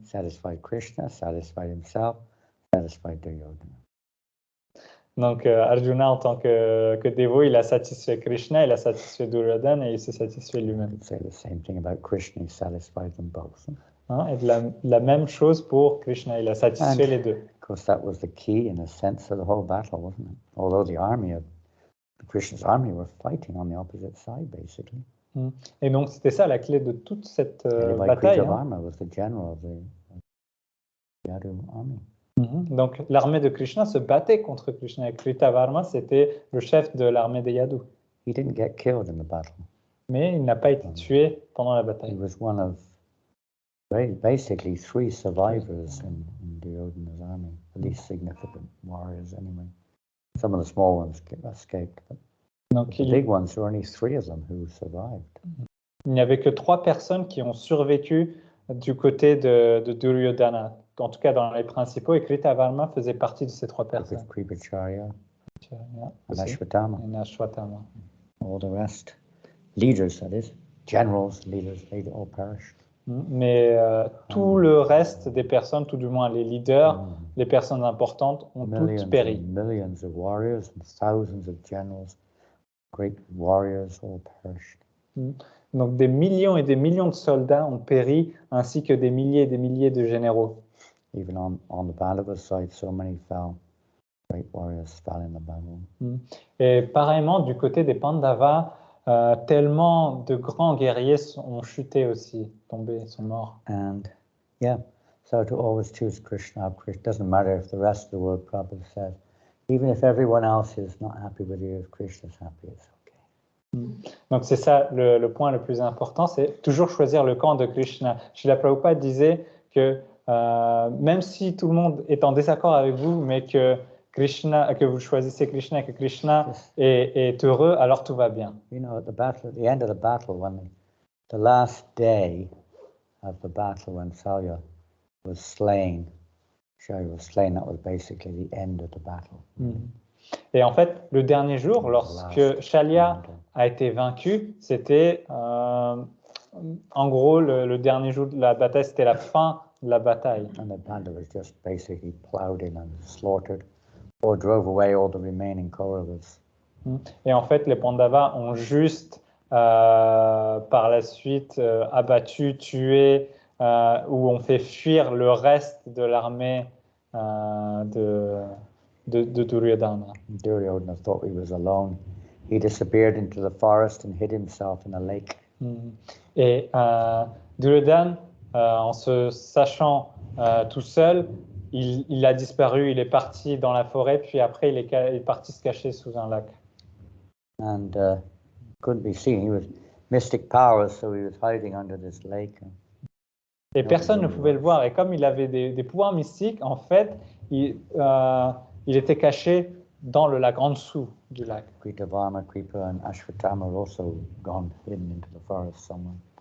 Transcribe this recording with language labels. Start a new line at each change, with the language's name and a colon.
English: Satisfied Krishna, satisfied himself, satisfied Duryodhana.
French: Donc, Arjuna, en tant que dévot, il a satisfait Krishna, il a satisfait Duryodhana et il s'est satisfait
English: I
French: lui-même.
English: could say the same thing about Krishna, he satisfied them both.
French: Et de la même chose pour Krishna, il a satisfait les deux.
English: Of course, that was the key in a sense of the whole battle, wasn't it? Although the army of Krishna's army were fighting on the opposite side, basically.
French: Et donc, c'était ça la clé de toute cette
English: Led by
French: bataille.
English: Kritavarma was the general of the Yadu army.
French: Donc, l'armée de Krishna se battait contre Krishna. Et Kritavarma, c'était le chef de l'armée des Yadus.
English: He didn't get killed in the battle.
French: Mais il n'a pas été tué pendant la
English: He
French: bataille.
English: was one of basically 3 survivors in Duryodhana's army, at least significant warriors anyway. Some of the small ones escaped, but
French: Donc,
English: the big ones, there were only 3 of them who survived.
French: il n'y avait que 3 personnes qui ont survécu du côté de Duryodhana. En tout cas, dans les principaux, et Kritavarma faisait partie de ces 3 personnes.
English: Kripacharya, and
French: Aussi.
English: Ashwatthama,
French: Et Ashwatthama.
English: all the rest. Leaders, that is. Generals, leaders, they all perished.
French: Mais tout le reste des personnes, tout du moins les leaders, les personnes importantes, ont toutes péri.
English: Millions of warriors and thousands of generals, great warriors, all perished.
French: Donc des millions et des millions de soldats ont péri, ainsi que des milliers et des milliers de généraux.
English: Even on the Pandava side, so many fell. Great warriors fell in the battle.
French: Et pareillement, du côté des Pandavas, tellement de grands guerriers ont chuté aussi, tombés, sont morts.
English: And yeah, so to always choose Krishna, Krishna doesn't matter if the rest of the world, Prabhupada said, even if everyone else is not happy with you, if Krishna's happy, it's okay.
French: Donc c'est ça le point le plus important, c'est toujours choisir le camp de Krishna. Srila Prabhupada disait que même si tout le monde est en désaccord avec vous, mais que vous choisissez Krishna, que Krishna est heureux, alors tout va bien.
English: You know, at the end of the battle, when the last day of the battle, when Salya was slain, Shalya was slain, that was basically the end of the battle.
French: Et en fait, le dernier jour, lorsque Shalya a été vaincu, c'était en gros le dernier jour de la bataille, c'était la fin de la bataille.
English: And the Pandavas just basically plowed in and slaughtered or drove away all the remaining Kauravas.
French: Et en fait, les Pandavas ont juste par la suite abattu, tué, où on fait fuir le reste de l'armée de Duryodhana.
English: Duryodhana thought he was alone. He disappeared into the forest and hid himself in a lake.
French: Et Duryodhana, en se sachant tout seul, il a disparu, il est parti dans la forêt, puis après il est parti se cacher sous un lac.
English: And couldn't be seen. He was mystic powers, so he was hiding under this lake.
French: Et personne ne pouvait le voir. Et comme il avait des pouvoirs mystiques, en fait, il était caché dans le lac, en dessous du lac.
English: Kritavarma, Kripa, and Ashwatthama are also gone hidden into the forest somewhere.